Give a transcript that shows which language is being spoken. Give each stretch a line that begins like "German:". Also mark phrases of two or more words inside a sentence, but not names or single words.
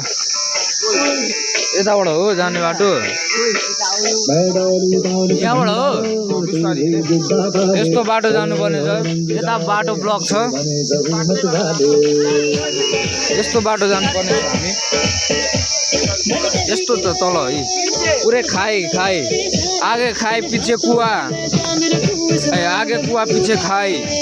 Nepali: यताबाट हो जाने बाटो यहाँबाट हो यस्तो बाटो जानुपर्ने छ यता बाटो ब्लक छ यस्तो बाटो जानुपर्ने छ हामी यस्तो त तल है पुरै खाई
Hindi: आगे खाई पीछे कुआ आगे कुआ पीछे खाई